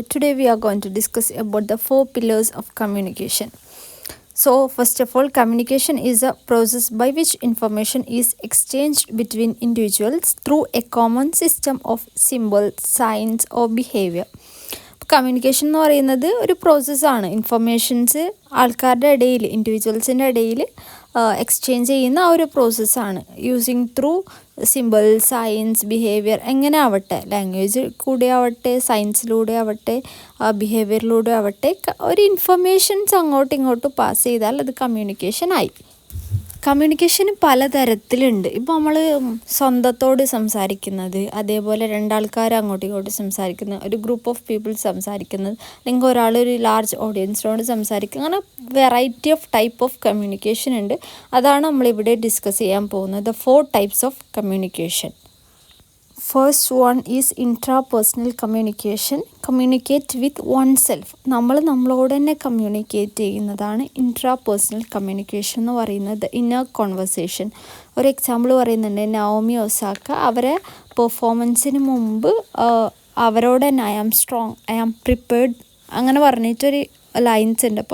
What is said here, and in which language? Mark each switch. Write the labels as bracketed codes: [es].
[en] Today we are going to discuss about the 4 pillars of communication. So first of all, communication is a process by which information is exchanged between individuals through a common system of symbols, signs or behavior. [ml] Communication എന്ന് പറയുന്നത് ഒരു പ്രോസസ്സാണ്. Informations ആൾക്കാരുടെ ഇടയിൽ, ഇൻഡിവിജ്വൽസിൻ്റെ ഇടയിൽ exchange ചെയ്യുന്ന ആ ഒരു പ്രോസസ്സാണ്. Using through simple, science, behaviour, എങ്ങനെ ആവട്ടെ, ലാംഗ്വേജ് കൂടെ ആവട്ടെ, സയൻസിലൂടെ ആവട്ടെ, ബിഹേവിയറിലൂടെ ആവട്ടെ, ഒരു ഇൻഫർമേഷൻസ് അങ്ങോട്ടും ഇങ്ങോട്ടും പാസ് ചെയ്താൽ അത് കമ്മ്യൂണിക്കേഷനായി. കമ്മ്യൂണിക്കേഷൻ പലതരത്തിലുണ്ട്. ഇപ്പോൾ നമ്മൾ സ്വന്തത്തോട് സംസാരിക്കുന്നത്, അതേപോലെ രണ്ടാൾക്കാർ അങ്ങോട്ടും ഇങ്ങോട്ടും സംസാരിക്കുന്നത്, ഒരു ഗ്രൂപ്പ് ഓഫ് പീപ്പിൾസ് സംസാരിക്കുന്നത്, അല്ലെങ്കിൽ ഒരാളൊരു ലാർജ് ഓഡിയൻസിനോട് സംസാരിക്കുന്നത്, അങ്ങനെ variety of type of communication ഉണ്ട്. അതാണ് നമ്മളിവിടെ ഡിസ്കസ് ചെയ്യാൻ പോകുന്നത്. [en] 4 types of communication. First one is intrapersonal communication. Communicate with oneself. [ml] നമ്മളോട് തന്നെ കമ്മ്യൂണിക്കേറ്റ് ചെയ്യുന്നതാണ് ഇൻട്രാപേഴ്സണൽ കമ്മ്യൂണിക്കേഷൻ എന്ന് പറയുന്നത്. Inner conversation. ഒരു എക്സാമ്പിൾ പറയുന്നുണ്ട്, നവോമി ഒസാക്ക അവരെ പെർഫോമൻസിന് മുമ്പ് അവരോട് തന്നെ [en] I am strong, I am prepared [ml] അങ്ങനെ പറഞ്ഞിട്ടൊരു ലൈൻസ് ഉണ്ട്.